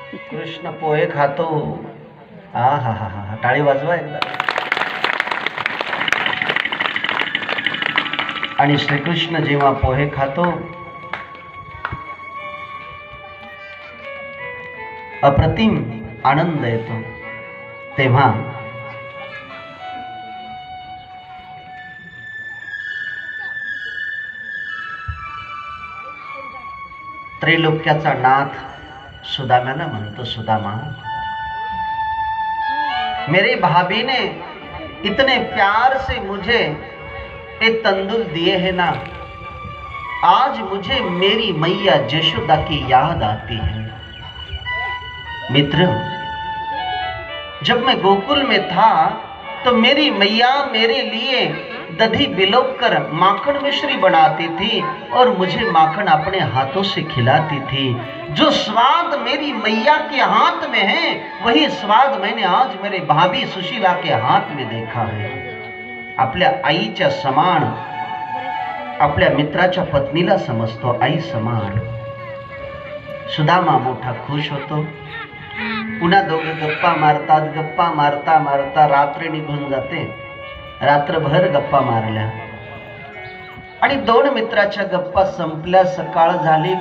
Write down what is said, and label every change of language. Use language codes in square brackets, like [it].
[mr] कृष्ण पोहे खातो. हा हा हा हा, टाळी वाजवा एकदा. आणि श्रीकृष्ण जेव्हा पोहे खातो, अप्रतिम आनंद येतो. तेव्हा त्रैलोक्याचा नाथ सुदाम्याला म्हणतो, [hi] सुदामा, मेरी भाभी ने इतने प्यार से मुझे एक तंदूर दिए हैं ना, आज मुझे मेरी मैया जशोदा की याद आती है. मित्र, जब मैं गोकुल में था तो मेरी मैया मेरे लिए दधी बिलोकर माखन मिश्री बनाती थी और मुझे माखन अपने हाथों से खिलाती थी. जो स्वाद मेरी मैया के हाथ में है वही स्वाद मैंने आज मेरे भाभी सुशीला के हाथ में देखा है. [mr] आपल्या आईच्या समान, आपल्या मित्राच्या पत्नीला समजतो आई समान. सुदामा मोठा खुश होतो. पुन्हा दोघे गप्पा मारतात. गप्पा मारता मारता रात्र निघून जाते. रात्रभर गप्पा मारल्या आणि दोन मित्राच्या गप्पा संपल्या. सकाळ झाली.